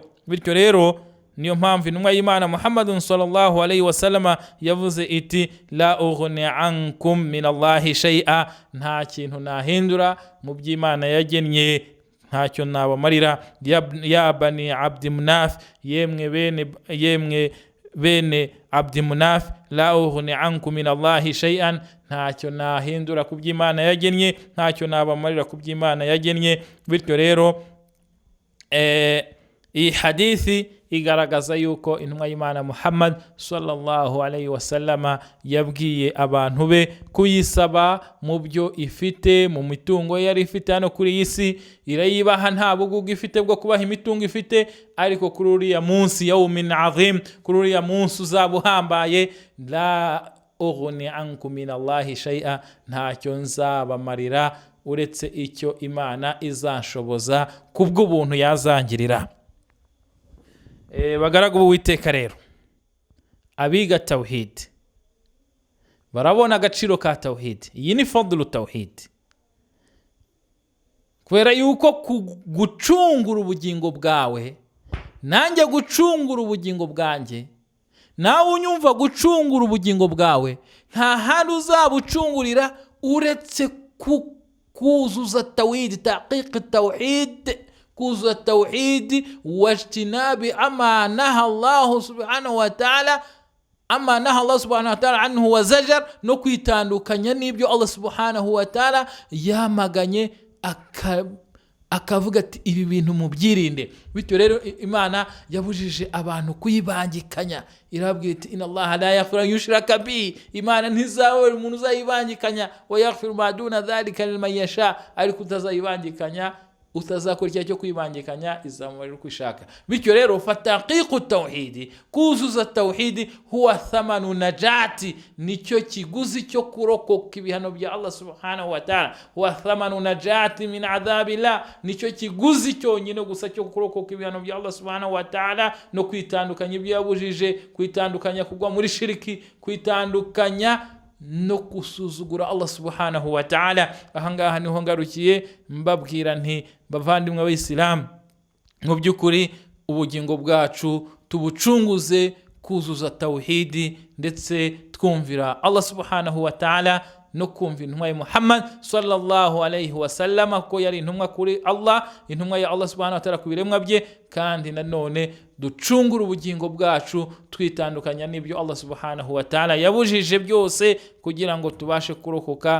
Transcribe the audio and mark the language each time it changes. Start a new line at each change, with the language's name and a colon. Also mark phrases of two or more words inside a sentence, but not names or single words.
Kinyarwanda: Bityo rero niyo mpamvu intumwa y'Imana Muhammadun
Arabic: صلى الله عليه وسلم
Kinyarwanda: yavuze iti
Arabic: لا أغني عنكم من الله شيئا,
Kinyarwanda: nta kintu nahindura mu by'Imana yagennye, ntacyo nabamarira.
Arabic: يا بني عبد مناف,
Kinyarwanda: yemwe bene Abdi Munaf,
Arabic: لا أغني عنكم من الله شيئا,
Kinyarwanda: ntacyo nahindura ku by'Imana yagennye, ntacyo nabamarira ku by'Imana yagennye. Bityo rero iyi hadithi igaragaza yuko intumwa y'Imana Muhammad
Arabic: صلى الله عليه وسلم
Kinyarwanda: yabwiye abantu be kuyisaba mu byo ifite, mu mitungo yari ifite hano kuri iyi si, irayibaha nta bugugu ifite bwo kubaha imitungo ifite, ariko kuri uriya munsi
Arabic: يوم عظيم,
Kinyarwanda: kuri uriya munsi uzaba uhambaye,
Arabic: لا أغني عنكم من الله شيئا,
Kinyarwanda: ntacyo nzabamarira uretse icyo Imana izanshoboza kubw'ubuntu yazangirira. Bagaragu b'Uwiteka rero, abiga tawhid barabona agaciro ka tawhid. Iyi ni
Arabic: فضل التوحيد,
Kinyarwanda: kubera yuko gucungura ubugingo bwawe, nanjye gucungura ubugingo bwanjye, nawe unyumva gucungura ubugingo bwawe, nta handi uzabucungurira uretse kuzuza tawhid,
Arabic: تحقيق التوحيد,
Kinyarwanda: kuzuza tawhid
Arabic: واجتناب ما نهى الله سبحانه وتعالى عنه وزجر,
Kinyarwanda: no kwitandukanya n'ibyo Allah
Arabic: سبحانه وتعالى
Kinyarwanda: yamaganye akavuga ati ibi bintu mubyirinde. Bityo rero Imana yabujije abantu kuyibangikanya, irabwira iti
Arabic: إن الله لا يغفر أن يشرك به,
Kinyarwanda: Imana ntizabura umuntu uzayibangikanya,
Arabic: ويغفر ما دون ذلك لمن يشاء,
Kinyarwanda: ariko utazayibangikanya, utazakora icyaha cyo kwibangikanya, izamurira uko ishaka. Bityo rero
Arabic: فتحقيق التوحيد,
Kinyarwanda: kuzuza tawhidi,
Arabic: هو ثمن النجاة,
Kinyarwanda: nicyo kiguzi cyo kurokoka ibihano bya Allah
Arabic: سبحانه وتعالى. هو ثمن النجاة من عذاب الله,
Kinyarwanda: nicyo kiguzi cyonyine gusa cyo kurokoka ibihano bya Allah
Arabic: سبحانه وتعالى,
Kinyarwanda: no kwitandukanya ibyo yabujije, kwitandukanya kugwa muri shiriki, kwitandukanya no kusuzugura Allah
Arabic: سبحانه وتعالى.
Kinyarwanda: Ahangaha niho ngarukiye mbabwira nti bavandimwe b'Islam, mu by'ukuri ubugingo bwacu tubucunguze kuzuza tawhidi, ndetse twumvira Allah
Arabic: سبحانه وتعالى
Kinyarwanda: no kumva intumwa ya Muhammad
Arabic: صلى الله عليه وسلم
Kinyarwanda: ko yari intumwa kuri Allah, intumwa ya Allah
Arabic: سبحانه وتعالى
Kinyarwanda: ku biremwa bye, kandi nanone ducungure ubugingo bwacu twitandukanya n'ibyo Allah
Arabic: سبحانه وتعالى
Kinyarwanda: yabujije byose kugira ngo tubashe kurokoka.